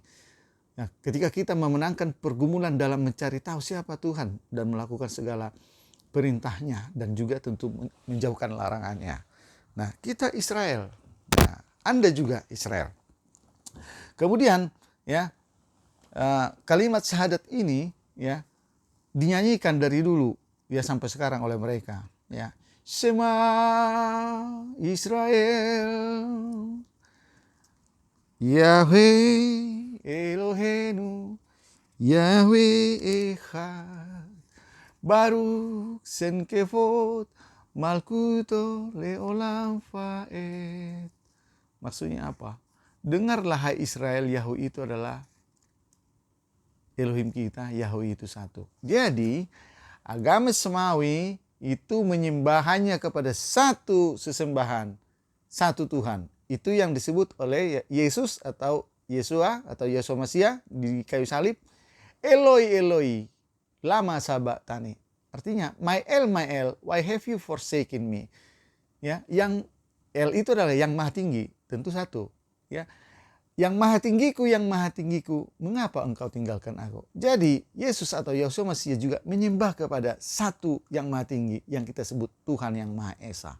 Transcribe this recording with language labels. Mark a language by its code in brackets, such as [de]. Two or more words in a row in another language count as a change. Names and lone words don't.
[id] Nah, ketika kita memenangkan pergumulan dalam mencari tahu siapa Tuhan dan melakukan segala perintahnya dan juga tentu menjauhkan larangannya. Nah, kita Israel. Nah, Anda juga Israel. Kemudian ya, kalimat syahadat ini ya dinyanyikan dari dulu ya sampai sekarang oleh mereka ya. [he] שמע ישראל, יהוה אלהינו, יהוה אחד, ברוך שם כבוד מלכותו לעולם ועד. [id] Maksudnya apa? Dengarlah hai Israel, Yahweh itu adalah Elohim kita, Yahweh itu satu. Jadi agama Semawi itu menyembahnya kepada satu sesembahan, satu Tuhan. Itu yang disebut oleh Yesus atau Yesua atau Yesua Mesia di kayu salib. [arc] אלהי, אלהי, למה שבקתני. [id] Artinya, [en] my El, why have you forsaken me? [id] Ya, yang El itu adalah yang maha tinggi, tentu satu. Ya, yang maha tinggiku, mengapa engkau tinggalkan aku? Jadi Yesus atau Yesua Mesia juga menyembah kepada satu yang maha tinggi, yang kita sebut Tuhan yang Maha Esa.